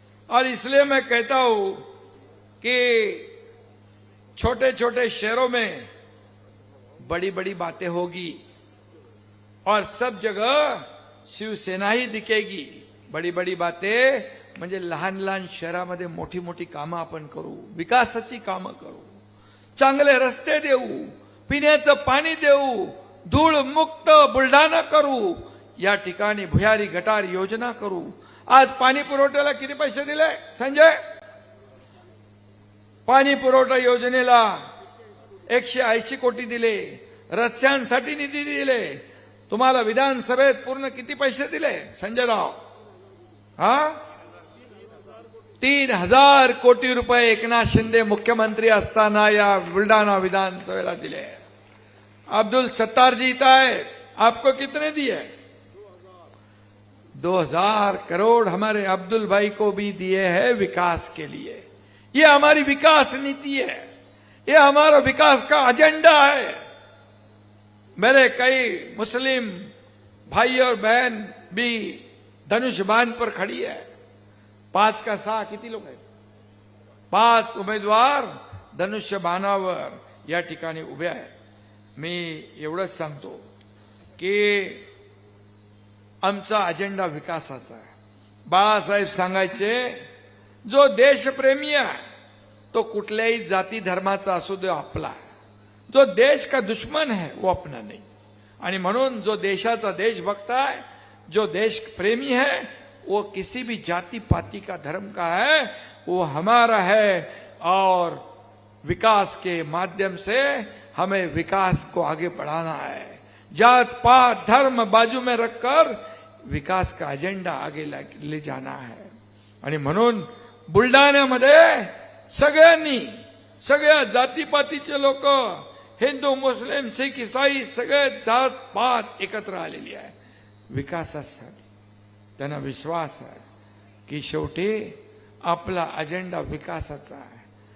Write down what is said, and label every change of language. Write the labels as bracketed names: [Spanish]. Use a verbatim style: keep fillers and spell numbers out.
[Hindi] और इसलिए मैं कहता हूं कि छोटे छोटे शहरों में बड़ी बड़ी बातें होगी और सब जगह शिवसेना ही दिखेगी. बड़ी बड़ी बातें [Marathi] म्हणजे लहान लहान शहरामध्ये मोठी मोठी कामं आपण करू, विकासाची कामं करू, चांगले रस्ते देऊ, पिण्याचं पाणी देऊ, धूळ मुक्त बुलढाणा करू, या ठिकाणी भुयारी गटार योजना करू. आज पाणी पुरवठ्याला किती पैसे दिले संजय? पाणी पुरवठा योजनेला एकशे ऐंशी कोटी दिले, रस्त्यांसाठी निधी दिले. तुम्हाला विधानसभेत पूर्ण किती पैसे दिले संजयराव? हा, तीन हजार कोटी रुपये एकनाथ शिंदे मुख्यमंत्री असताना या बुलढाणा विधानसभेला दिले. [Hindi] अब्दुल सत्तार जी है, आपको कितने दिए? दो हजार करोड़ हमारे अब्दुल भाई को भी दिए है विकास के लिए. ये हमारी विकास नीति है, ये हमारा विकास का एजेंडा है. मेरे कई मुस्लिम भाई और बहन भी धनुष बाण पर खड़ी है. [Marathi] पांच का सहा किती लोक आहेत? पाच उमेदवार धनुष्य बाणावर या ठिकाणी उभे आहेत. मी एवढंच सांगतो की आमचा अजेंडा विकासाचा आहे. बाळासाहेब सांगायचे, जो देशप्रेमी आहे तो कुठल्याही जाती धर्माचा असू दे आपला आहे. [Hindi] जो देश का दुश्मन है वो अपना नहीं. [Marathi] आणि म्हणून जो देशाचा देशभक्त आहे, [Hindi] जो देश प्रेमी है, वो किसी भी जाति पाति का धर्म का है वो हमारा है. और विकास के माध्यम से हमें विकास को आगे बढ़ाना है. जात पात धर्म बाजू में रखकर विकास का एजेंडा आगे ले जाना है. [Marathi] आणि म्हणून बुलढाण्यामध्ये सगळ्यांनी, सगळ्या जातीपातीचे लोक, हिंदू मुस्लिम सिख ईसाई, सगळे जात पात एकत्र आलेली आहे विकासासाठी. त्यांना विश्वास आहे की शेवटी आपला अजेंडा विकासाचा आहे.